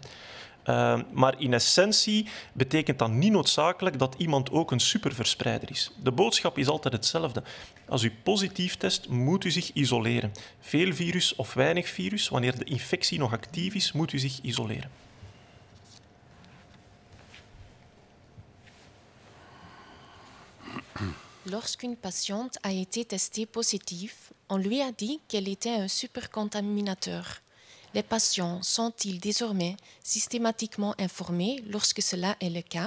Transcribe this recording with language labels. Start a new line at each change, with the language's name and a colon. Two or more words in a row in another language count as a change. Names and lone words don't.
Dutch: Maar in essentie betekent dat niet noodzakelijk dat iemand ook een superverspreider is. De boodschap is altijd hetzelfde. Als u positief test, moet u zich isoleren. Veel virus of weinig virus, wanneer de infectie nog actief is, moet u zich isoleren.
French: Lorsqu'une patiënte a été testée positive, on lui a dit qu'elle était un supercontaminateur. Les patients sont-ils désormais systématiquement informés lorsque cela est le cas?